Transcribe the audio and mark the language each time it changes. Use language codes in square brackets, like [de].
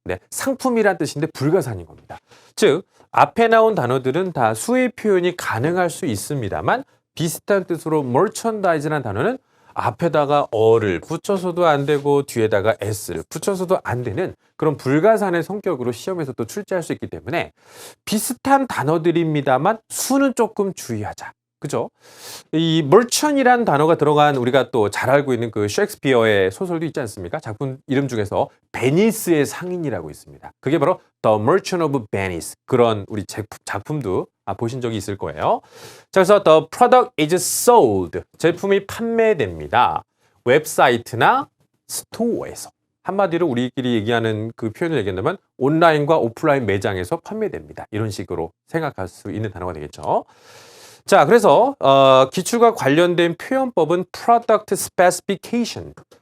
[ko] 네, 상품이란 뜻인데 불가산인 겁니다. 즉, 앞에 나온 단어들은 다 수의 표현이 가능할 수 있습니다만 비슷한 뜻으로 merchandise라는 단어는 앞에다가 어를 붙여서도 안 되고 뒤에다가 s를 붙여서도 안 되는 그런 불가산의 성격으로 시험에서 또 출제할 수 있기 때문에 비슷한 단어들입니다만 수는 조금 주의하자. 그죠? 이 merchant이라는 단어가 들어간 우리가 또 잘 알고 있는 그 셰익스피어의 소설도 있지 않습니까? 작품 이름 중에서 베니스의 상인이라고 있습니다. [en] 그게 바로 The Merchant of Venice. [ko] 그런 우리 작품도 보신 적이 있을 거예요. 자, 그래서 [en] The product is sold. [ko] 제품이 판매됩니다. 웹사이트나 스토어에서. 한마디로 우리끼리 얘기하는 그 표현을 얘기한다면 온라인과 오프라인 매장에서 판매됩니다. 이런 식으로 생각할 수 있는 단어가 되겠죠. 자, 그래서 기출과 관련된 표현법은 [en] product specification.